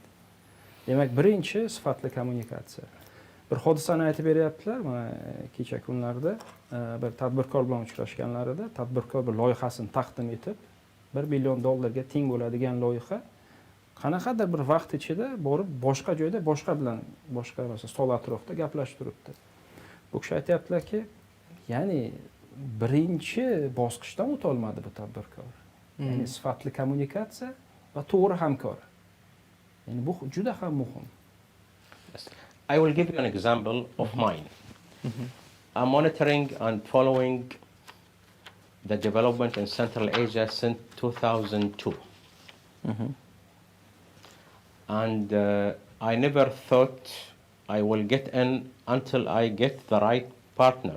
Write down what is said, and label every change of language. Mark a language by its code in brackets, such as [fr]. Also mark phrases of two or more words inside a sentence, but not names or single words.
[uz] Demak, birinchi sifatli kommunikatsiya. Bir hodisani aytib beryaptilar, mana kecha kunlarda bir tadbirkor bilan uchrashganlarida tadbirkor bir loyihasini taqdim etib, $1 million ga teng bo'ladigan loyiha qanaqadir bir vaqt ichida borib boshqa joyda boshqa masalan stol atrofida gaplashib turibdi. Bu kishi aytayaptilarki, ya'ni birinchi bosqichdan o'ta olmadi bu tadbirkor. Ya'ni sifatli kommunikatsiya va to'g'ri hamkor. Ya'ni bu juda ham muhim. [en] Yes. I will give you an example of mine. I'm monitoring and following the development in Central Asia since 2002. And I never thought I will get in until I get the right partner.